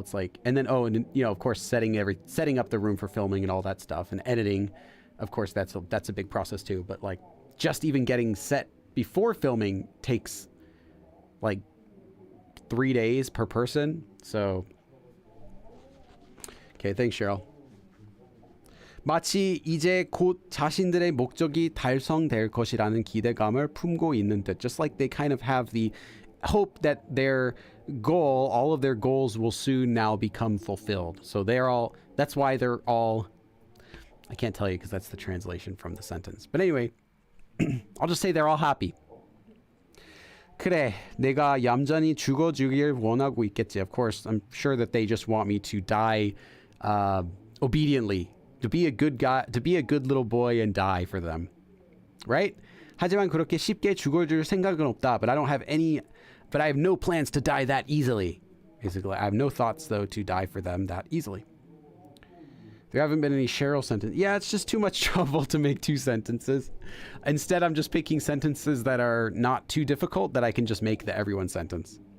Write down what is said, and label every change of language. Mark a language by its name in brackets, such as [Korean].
[English] It's like, and then of course setting up the room for filming and all that stuff, and editing. Of course, that's a big process too. But like just even getting set before filming takes like 3 days per person. So okay, thanks, Cheryl. [Korean] 마치 이제 곧 자신들의 목적이 달성될 것이라는 기대감을 품고 있는 듯. [English] Just like they kind of have the hope that all of their goals will soon now become fulfilled. So that's why they're all, I can't tell you because that's the translation from the sentence. But anyway, I'll just say they're all happy. [Korean] 그래, 내가 얌전히 죽어주길 원하고 있겠지. [English] Of course, I'm sure that they just want me to die obediently. To be a good guy, to be a good little boy and die for them, right? [Korean] 하지만 그렇게 쉽게 죽어줄 생각은 없다. [English] But I have no plans to die that easily. Basically, I have no thoughts though to die for them that easily. There haven't been any Cheryl sentences. Yeah, it's just too much trouble to make 2 sentences. Instead, I'm just picking sentences that are not too difficult that I can just make the everyone sentence.